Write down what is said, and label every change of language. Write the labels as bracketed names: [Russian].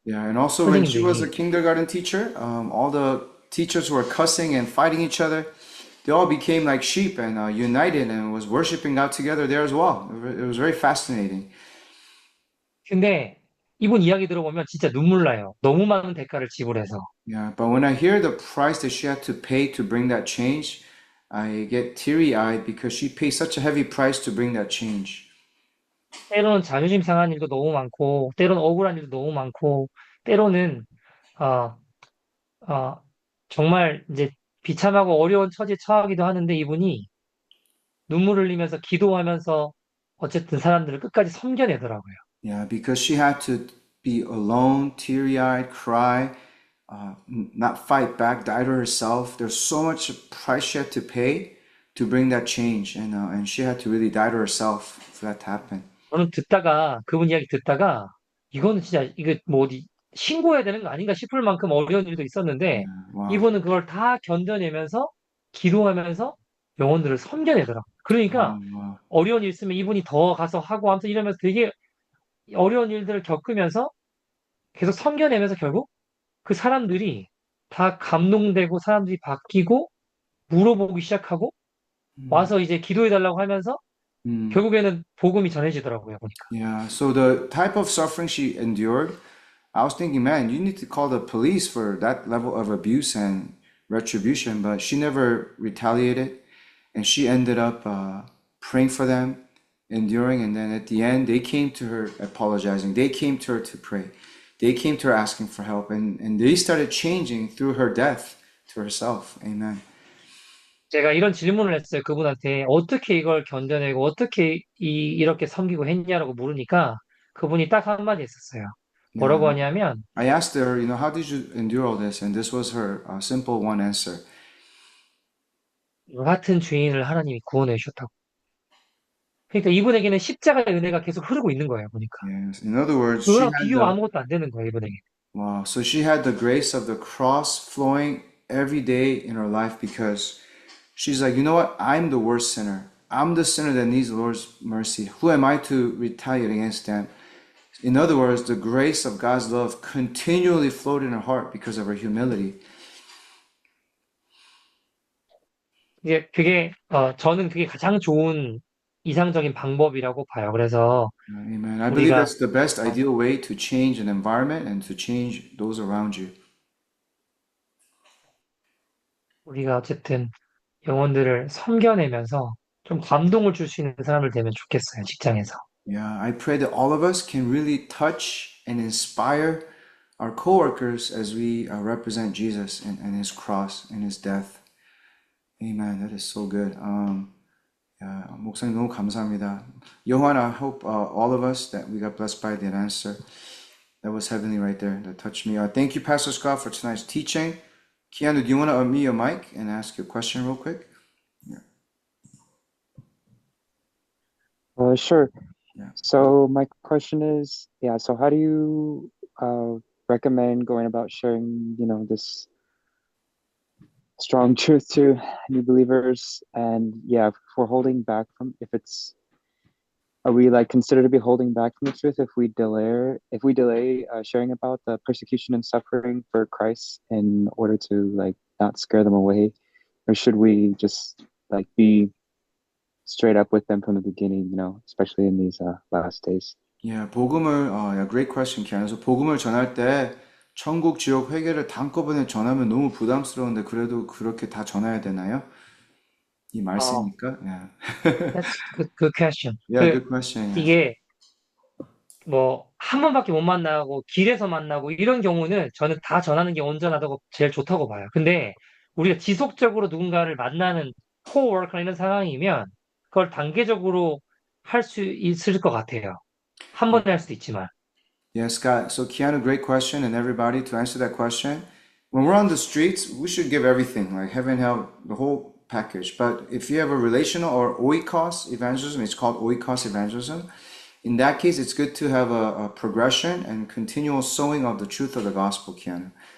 [English] Yeah, and also when she was a [Korean] 선생님들이. [English] kindergarten teacher, all the teachers who were cussing and fighting each other, they all became like sheep and united and was worshiping God together there as well. It was very fascinating. [Korean] 근데 이분 이야기 들어보면 진짜 눈물 나요. 너무 많은 대가를 지불해서. [English] Yeah, but when I hear the price that she had to pay to bring that change, I get teary-eyed because she paid such a heavy price to bring that change. [Korean] 때로는 자존심 상한 일도 너무 많고, 때로는 억울한 일도 너무 많고, 때로는 어, 정말 이제 비참하고 어려운 처지에 처하기도 하는데 이분이 눈물 흘리면서 기도하면서 어쨌든 사람들을 끝까지 섬겨내더라고요. [English] Yeah, because she had to be alone, teary-eyed, cry, not fight back, die to herself. There's so much price she had to pay to bring that change, and she had to really die to herself for that to happen. [Korean] 저는 그분 이야기 듣다가 이거는 진짜 이게 뭐 어디 신고해야 되는 거 아닌가 싶을 만큼 어려운 일도 있었는데 [English] Wow. [Korean] 이분은 그걸 다 견뎌내면서 기도하면서 영혼들을 섬겨내더라고요. 그러니까 [English] Wow. [Korean] 어려운 일 있으면 이분이 더 가서 하고 하면서 이러면서 되게 어려운 일들을 겪으면서 계속 섬겨내면서 결국 그 사람들이 다 감동되고 사람들이 바뀌고 물어보기 시작하고 와서 이제 기도해달라고 하면서 결국에는 복음이 전해지더라고요, 보니까. [English] Yeah, so the type of suffering she endured, I was thinking, man, you need to call the police for that level of abuse and retribution, but she never retaliated, and she ended up praying for them, enduring, and then at the end, they came to her apologizing. They came to her to pray. They came to her asking for help, and they started changing through her death to herself. Amen. [Korean] 제가 이런 질문을 했어요. 그분한테 어떻게 이걸 견뎌내고 어떻게 이렇게 섬기고 했냐라고 물으니까 그분이 딱 한마디 했었어요. 뭐라고 [English] Yeah. [Korean] 하냐면 [English] I asked her, how did you endure all this? And this was her simple one answer. [Korean] 너 같은 죄인을 하나님이 구원해 주셨다고. 그러니까 이분에게는 십자가의 은혜가 계속 흐르고 있는 거예요, 보니까. [English] Yes. In other words, [Korean] 그거랑 비교가 아무것도 안 되는 거예요, 이분에게. [English] wow. So she had the grace of the cross flowing every day in her life because she's like, you know what? I'm the worst sinner. I'm the sinner that needs the Lord's mercy. Who am I to retaliate against them? In other words, the grace of God's love continually flowed in her heart because of her humility. [Korean] 이제 저는 그게 가장 좋은 이상적인 방법이라고 봐요. 그래서 [English] Amen. I believe [Korean] 우리가 [English] that's the best ideal way to change an environment and to change those around you. [Korean] 우리가 어쨌든 영혼들을 섬겨내면서 좀 감동을 줄 수 있는 사람들 되면 좋겠어요, 직장에서. [English] Yeah, I pray that all of us can really touch and inspire our coworkers as we represent Jesus and his cross and his death. Amen. That is so good. [Korean] Yeah, 목사님 너무 감사합니다. [English] Johan, I hope all of us that we got blessed by that answer. That was heavenly right there. That touched me. Thank you, Pastor Scott, for tonight's teaching. Keanu, do you want to unmute your mic and ask your question real quick? Sure. Yeah. So my question is, so how do you recommend going about sharing, this strong truth to new believers? And if we're holding back are we considered to be holding back from the truth if we delay sharing about the persecution and suffering for Christ in order to not scare them away? Or should we just be straight up with them from the beginning, especially in these last days? Yeah, great question, Ken. [Korean] 그래서 복음을 전할 때 천국, 지옥, 회개를 한꺼번에 전하면 너무 부담스러운데 그래도 그렇게 다 전해야 되나요? 이 말씀이니까. Yeah. [English] That's good question. Yeah, good question. Yeah. [Korean] 이게 한 번밖에 못 만나고 길에서 만나고 이런 경우는 저는 다 전하는 게 온전하다고 제일 좋다고 봐요. 근데 우리가 지속적으로 누군가를 만나는 코워커나 이런 상황이면 그걸 단계적으로 할 수 있을 것 같아요. 한 번에 할 수도 있지만. [English] Yeah, Scott. So, Keanu, great question. And everybody, to answer that question, when we're on the streets, we should give everything, like heaven, hell, the whole package. But if you have a relational or oikos evangelism, it's called oikos evangelism. In that case, it's good to have a progression and continual sowing of the truth of the gospel, Keanu.